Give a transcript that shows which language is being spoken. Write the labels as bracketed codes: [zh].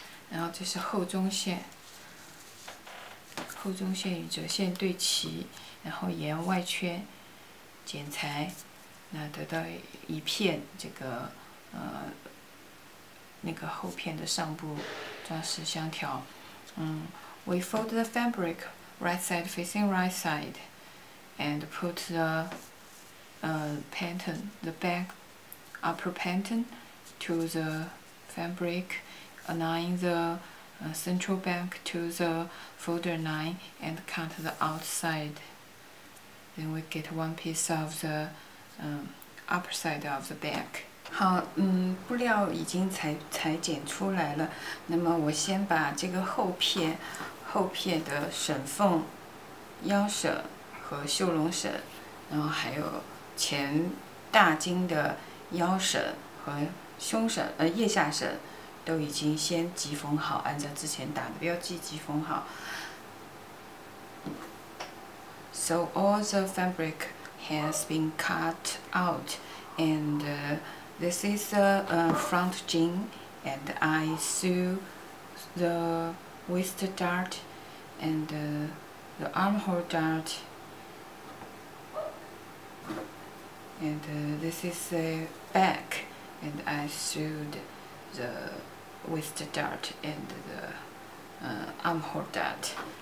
[zh] 然后这是后中线，后中线与折线对齐，然后沿外圈剪裁，那得到一片这个那个后片的上部装饰相调。 [en] We fold the fabric right side facing right side, and put the pattern, the back upper pattern, to the fabric, align the central back to the folder line, and cut the outside. Then we get one piece of the upper side of the back. [zh] 好，布料已经裁剪出来了。那么我先把这个后片的省缝、腰省和袖笼省，然后还有前大襟的腰省和胸省、腋下省，都已经先急缝好，按照之前打的标记急缝好。 [en] So all the fabric has been cut out, and this is the front jean, and I sew the waist dart and the armhole dart, and this is the back, and I sewed the waist dart and the armhole dart.